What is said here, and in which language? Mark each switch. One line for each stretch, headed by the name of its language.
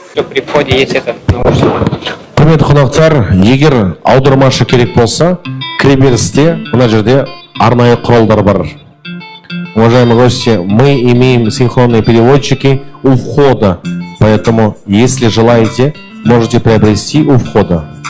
Russian: При входе есть этот наушник.
Kazakh: Құрметті қонақтар, егер аудармашы керек болса, кіреберісте мына жерде арнайы құралдар бар.
Russian: Уважаемые гости, мы имеем синхронные переводчики у входа, поэтому, если желаете, можете приобрести у входа.